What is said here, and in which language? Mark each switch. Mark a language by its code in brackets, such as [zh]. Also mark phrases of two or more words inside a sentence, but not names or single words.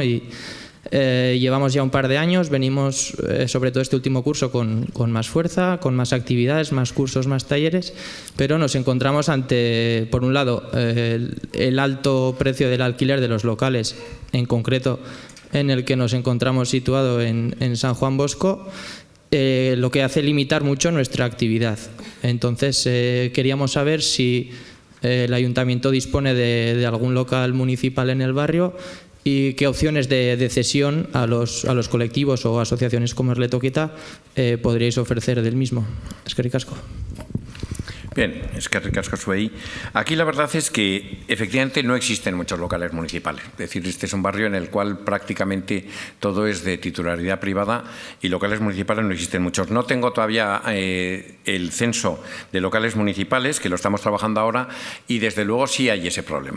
[es] Y llevamos ya un par de años, venimos sobre todo este último curso con más fuerza, con más actividades, más cursos, más talleres, pero nos encontramos ante, por un lado, el alto precio del alquiler de los locales, en concreto en el que nos encontramos situado en San Juan Bosco, lo que hace limitar mucho nuestra actividad. Entonces queríamos saber si el ayuntamiento dispone de algún local municipal en el barrio y qué opciones de cesión a los colectivos o asociaciones como Erletoquieta podríais ofrecer del mismo. [eu] Eskerrik asko. Bien, eskerrik asko zuei. [es] Aquí la verdad es que efectivamente no existen muchos locales municipales. Es decir, este es un barrio en el cual prácticamente todo es de titularidad privada y locales municipales no existen muchos. No tengo todavía el censo de locales municipales, que lo estamos trabajando ahora, y desde luego sí hay ese problema.